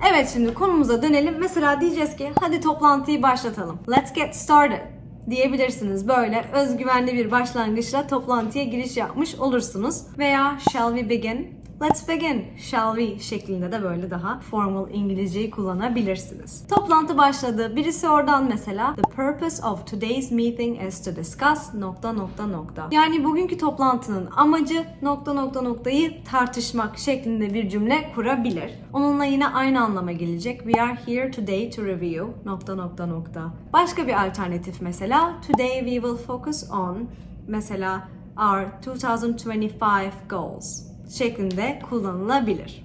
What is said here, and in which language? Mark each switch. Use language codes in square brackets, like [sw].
[tr] Evet, şimdi konumuza dönelim. Mesela diyeceğiz ki hadi toplantıyı başlatalım. [en] Let's get started [tr] diyebilirsiniz. Böyle özgüvenli bir başlangıçla toplantıya giriş yapmış olursunuz. Veya [en] shall we begin? Let's begin, shall we [tr] şeklinde de böyle daha formal İngilizceyi kullanabilirsiniz. Toplantı başladı. Birisi oradan mesela [en] The purpose of today's meeting is to discuss ... [tr] Yani bugünkü toplantının amacı ... tartışmak şeklinde bir cümle kurabilir. Onunla yine aynı anlama gelecek. [en] We are here today to review ... [tr] Başka bir alternatif mesela [en] Today we will focus on [tr] mesela [en] our 2025 goals [tr] şeklinde kullanılabilir.